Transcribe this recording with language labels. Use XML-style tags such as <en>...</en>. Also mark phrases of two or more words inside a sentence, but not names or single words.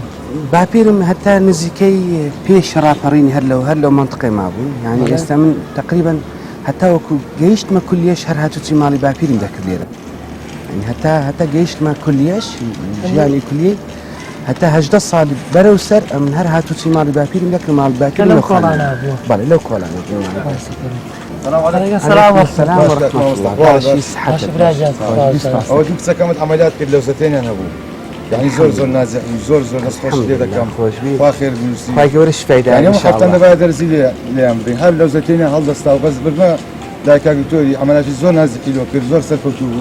<ckb>باپیرم هەتا نزیکەی پێش ڕاپەڕینی هەر لەو منطقەی مابوو یعنی ئێستا من تقریبا هەتا وەکو گەیشتمە کولیەش هەر هاتوچی ماڵی باپیرم دەکرد لێرە هەتا گەیشتمە کولیەش ژیانی کولیەی هەتا 18 ساڵی بەرەو سەر ئەم هەر هاتوچی ماڵی باپیرم دەکرد ماڵی باپیر لەو کۆڵانە بووە. بەڵێ لەو کۆڵانە سلام</ckb> <ar>السلام ورحمة الله باشی</ar> <ckb>باش براجان ئەوە دوو کچەکەمت عملیات کرد لەو زەتێنیان هەبوو یعنی زۆر نازەحی زۆر دەستخۆش لێ دەکەم خوا خێر بنووسی خی گەورە شفایدا یعنی ئەمە خەفتان دەبایە دەرزی لێیان بڕین هەر لەو زەتێنیان هەڵدەستا و بەس بردمە دایکا دکتۆری عملیاتی زۆر نازکی لۆ کرد زۆر سەرکەوتوو بوو</ckb>